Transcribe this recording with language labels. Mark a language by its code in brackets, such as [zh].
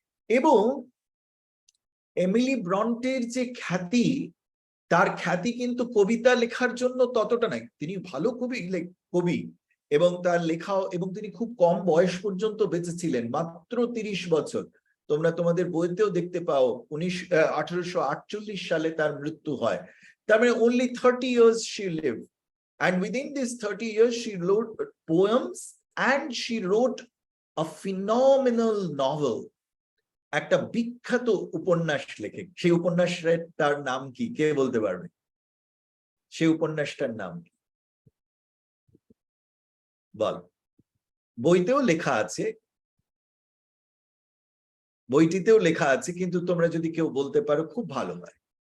[bn] এবং এমিলি ব্রন্টের যে খ্যাতি, তার খ্যাতি কিন্তু কবিতা লেখার জন্য ততটা নাই, তিনি ভালো কবি এবং তার লেখাও, এবং তিনি খুব কম বয়স পর্যন্ত বেঁচে ছিলেন, মাত্র 30 বছর। তোমরা তোমাদের বইতেও দেখতে পাও 1848 সালে তার মৃত্যু হয়। তার মানে [en] only 30 years she lived, and within these 30 years she wrote poems and she wrote a phenomenal novel, [bn] একটা বিখ্যাত উপন্যাস লেখে। সেই উপন্যাসের তার নাম কি, কে বলতে পারবে? সেই উপন্যাসটার নাম কি বল? বইতেও লেখা আছে, বইটিতেও লেখা আছে, কিন্তু তোমরা যদি কেউ বলতে পারো খুব ভালো হয়।